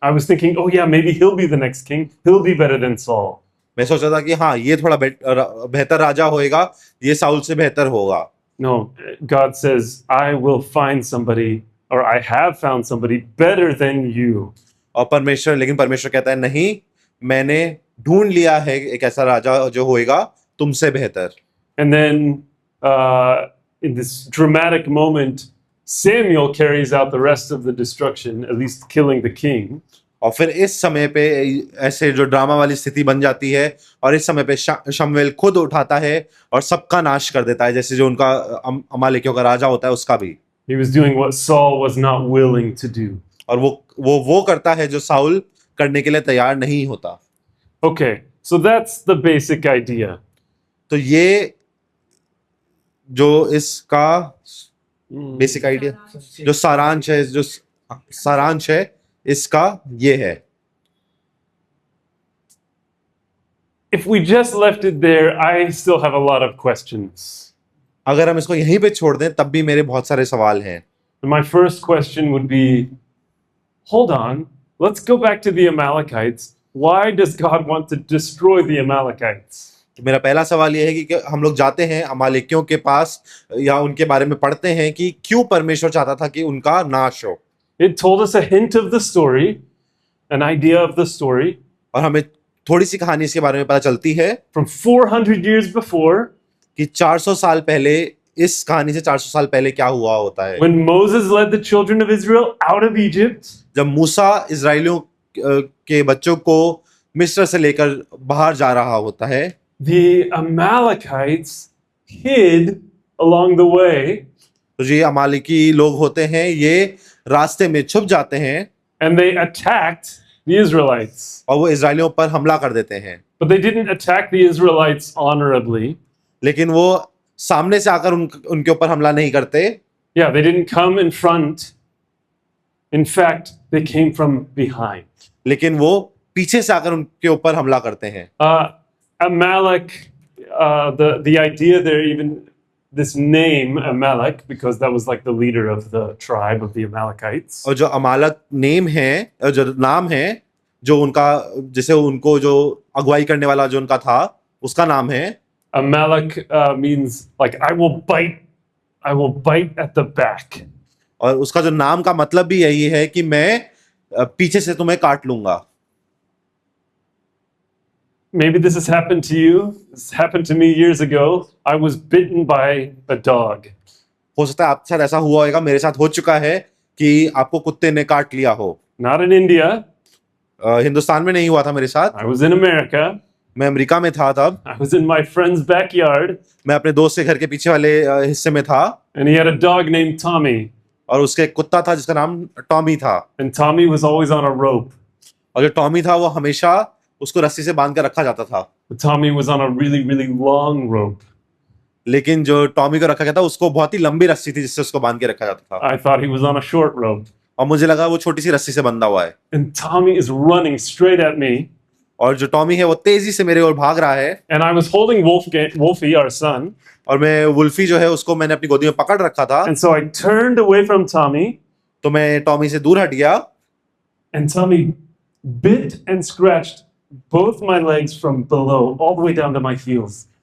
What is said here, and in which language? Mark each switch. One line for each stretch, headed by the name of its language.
English: I was thinking, oh yeah, maybe he'll be the next king. He'll be better than Saul.
Hindi: मैं सोचा था कि हाँ ये थोड़ा बेहतर राजा होएगा, ये साउल से बेहतर होगा।
English: No, God says, I will find somebody, or I have found somebody better than you.
Hindi: और लेकिन परमेश्वर कहता है नहीं, मैंने ढूंढ लिया है एक ऐसा राजा जो होएगा तुमसे बेहतर।
English: And then in this dramatic moment, Samuel carries out the rest of the destruction, at least killing the king.
Hindi: और फिर इस समय पे ऐसे जो ड्रामा वाली स्थिति बन जाती है और इस समय पे शमूएल खुद उठाता है और सबका नाश कर देता है, जैसे जो उनका अमालेकियों का राजा होता है उसका भी।
English: He was doing what Saul was not willing to do.
Hindi: और वो करता है जो साउल करने के लिए तैयार नहीं होता।
English: Okay, so that's the basic idea.
Hindi: तो ये जो इसका
English: basic idea,
Hindi: जो सारांश है इसका ये है।
English: If we just left it there, I still have a lot of questions.
Hindi: अगर हम इसको यहीं पे छोड़ दें तब भी मेरे बहुत सारे सवाल हैं।
English: My first question would be, hold on, let's go back to the Amalekites. Why does God want to destroy the Amalekites?
Hindi: मेरा पहला सवाल ये है कि हम लोग जाते हैं अमालेकियों के पास या उनके बारे में पढ़ते हैं कि क्यों परमेश्वर चाहता था कि उनका नाश हो।
English: It told us a hint of the story, an idea of the story.
Hindi: और हमें थोड़ी सी कहानी इसके बारे में पता चलती है
English: From 400 years before,
Hindi: कि 400 साल पहले, इस कहानी से 400 साल पहले क्या हुआ होता है।
English: when Moses led the children of Israel out of Egypt,
Hindi: जब मूसा इजराइलियों के बच्चों को मिस्र से लेकर बाहर जा रहा होता है,
English: the Amalekites hid along the way.
Hindi: तो ये अमालेकी लोग होते हैं, ये रास्ते में छुप जाते हैं
English: And they attacked the Israelites.
Hindi: और वो इजराइलियों पर हमला कर देते हैं।
English: But they didn't attack the Israelites honorably.
Hindi: लेकिन वो सामने से आकर उनके ऊपर हमला नहीं करते।
English: Yeah, they didn't come in front. In fact, they came from behind.
Hindi: लेकिन वो पीछे से आकर उनके ऊपर हमला करते हैं।
English: Amalek, the idea there even this name Amalek because that was like the leader of the tribe of the Amalekites.
Hindi: और जो अमालक नेम है, जो नाम है, जो उनका, जैसे उनको जो अगुवाई करने वाला जो उनका था, उसका नाम है
English: Amalek means like I will bite at the back.
Hindi: और उसका जो नाम का मतलब भी यही है कि मैं पीछे से तुम्हें काट लूंगा.
English: Maybe this has happened to you. This happened to me years ago. I was bitten by a dog.
Hindi: हो सकता है आपके साथ ऐसा हुआ होगा, मेरे साथ हो चुका है कि आपको कुत्ते ने काट लिया हो.
English: Not in India.
Hindi: हिंदुस्तान में नहीं हुआ था मेरे साथ.
English: I was in America.
Hindi: मैं अमेरिका में था तब.
English: I was in my friend's backyard.
Hindi: मैं अपने दोस्त के घर के पीछे वाले हिस्से में था.
English: And he had a dog named Tommy.
Hindi: और उसके एक कुत्ता था जिसका नाम टॉमी था.
English: And Tommy was always on a rope.
Hindi: और जो टॉमी था वो हमेशा उसको रस्सी से बांध कर रखा जाता था.
English: But Tommy was on a really, really long rope.
Hindi: लेकिन जो टॉमी को रखा गया था उसको बहुत ही लंबी रस्सी थी जिससे उसको बांध के रखा जाता था.
English: I thought he was on a short rope.
Hindi: और मुझे लगा वो छोटी सी रस्सी से बंधा हुआ है.
English: And Tommy is running straight at me.
Hindi: और जो टॉमी है वो तेजी से मेरे ओर भाग रहा है.
English: And I was holding Wolfie, our son.
Hindi: और मैं वुल्फी जो है उसको मैंने अपनी गोदी में पकड़ रखा था.
English: And so I turned away from Tommy.
Hindi: तो मैं टॉमी से दूर हट गया.
English: And Tommy bit and scratched both my legs from below all the way down to my heels.